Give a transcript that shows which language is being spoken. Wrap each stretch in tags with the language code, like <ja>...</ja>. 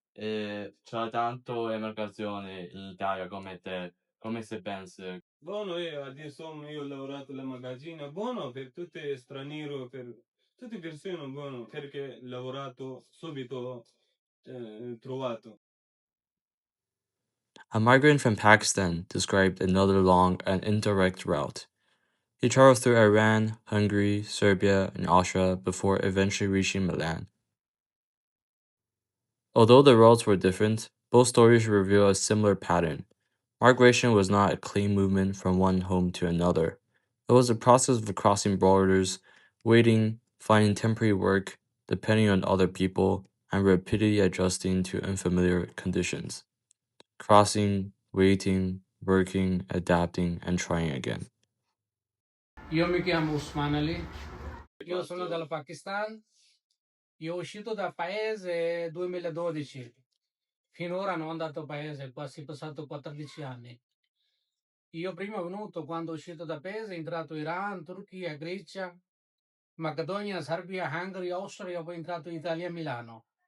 <it>C'è tanto emigrazione in Italia come te, come se pensi? Buono, adesso io ho lavorato alla magazzina, buono per tutti stranieri, per tutte persone, buono, perché ho lavorato subito, trovato.</it> <en>A migrant from Pakistan described another long and indirect route. He traveled through Iran, Hungary, Serbia, and Austria before eventually reaching Milan. Although the routes were different, both stories reveal a similar pattern. Migration was not a clean movement from one home to another. It was a process of crossing borders, waiting, finding temporary work, depending on other people, and repeatedly adjusting to unfamiliar conditions. Crossing, waiting, working, adapting, and trying again.</en> <it>Io mi chiamo Usman Ali, io sono dal Pakistan, io uscito dal paese 2012, finora non ho andato paese, quasi passato 14 anni. Io prima venuto quando uscito da paese, entrato Iran, Turchia, Grecia, Macedonia, Serbia, Hungary, Austria, poi entrato in Italia a Milano.</it>